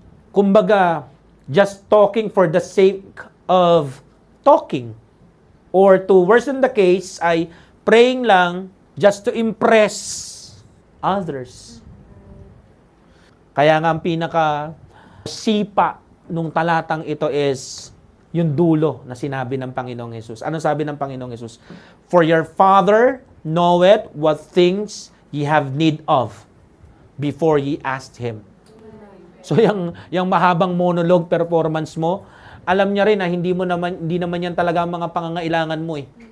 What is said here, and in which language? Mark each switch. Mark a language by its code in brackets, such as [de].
[en] Kumbaga, just talking for the sake of talking. Or to worsen the case, [tl] ay praying lang [en] just to impress others. [tl] Kaya nga ang pinaka sipa nung talatang ito is yung dulo na sinabi ng Panginoong Hesus. Ano sabi ng Panginoong Hesus? [en] For your Father knoweth what things ye have need of before ye asked Him. [tl] So yung mahabang monologue performance mo, alam niya rin na hindi naman yan talaga ang mga pangangailangan mo eh.